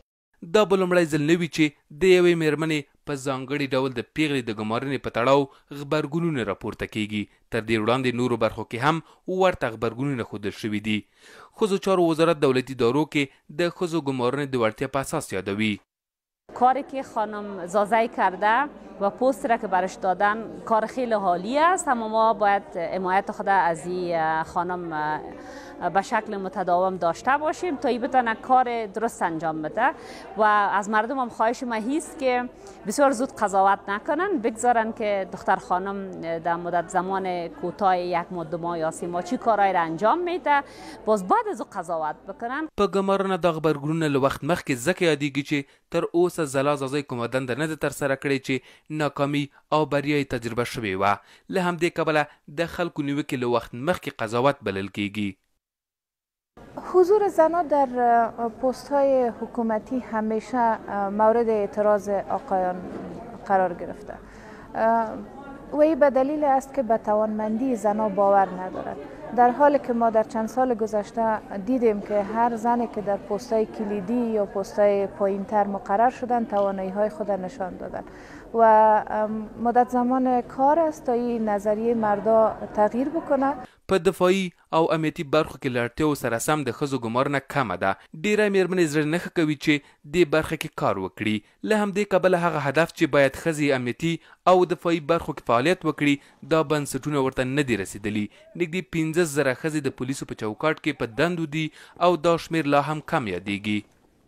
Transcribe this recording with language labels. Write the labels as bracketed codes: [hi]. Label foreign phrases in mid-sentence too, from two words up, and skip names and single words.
[ps] دا به لومړی ځل نه وي چې د یوې مېرمنې په ځانګړي ډول د پیغلې د ګمارنې په تړاو غبرګونونه راپورته کیږي. تر دې وړاندې نورو برخو کې هم ورته غبرګونونه ښودل شوي دي. ښځو چارو وزارت دولتي ادارو کې د ښځو ګمارنې د وړتیا په اساس یادوي. [fa] کاری که خانم زازی کرده و پست را که برش دادن کار خیلی عالی است، اما ما باید حمایت خود از این خانم به شکل متداوم داشته باشیم تا این بتونه کار درست انجام بده و از مردم هم خواهش ما هست که بسیار زود قضاوت نکنن، بگذارن که دختر خانم در مدت زمان کوتاه 1 ماه 2 ماه یا 3 ماه چی کارایی را انجام میده، باز بعد از قضاوت بکنن. [ps] په ګمارنه د غبرګونونه له وخت مخکې ځکه یادېږي چې تر اوسه ځلا زازۍ کومه دنده نه ده ترسره کړې چې ناکامي او بریا یې تجربه شوې وه. له همدې کبله د خلکو نیوکې له وخت مخکې قضاوت بلل کیږي. [fa] حضور زنان در پست های حکومتی همیشه مورد اعتراض آقایان قرار گرفته و این به دلیل است که به توانمندی زنان باور ندارد، در حالی که ما در چند سال گذشته دیدیم که هر زنی که در پست‌های کلیدی یا پست‌های پایین‌تر مقرر شدن توانایی‌های خود نشان دادن و مدت زمان کار است تا این نظریه مردا تغییر بکنه. [ps] په دفاعي او امنیتي برخو کې له اړتیاو سره سم د ښځو ګمارنه کمه ده. ډیری مېرمنې زړه نه ښه کوي چې دې برخه کې کار وکړي. له همدې کبله هغه هدف چې باید ښځې امنیتي او دفاعي برخو کې فعالیت وکړي دا بنسټونه ورته نه دي رسېدلي. نږدې 15,000 ښځې د پولیسو په چوکاټ کې په دندو دي او دا شمېر لا هم کم یادېږي.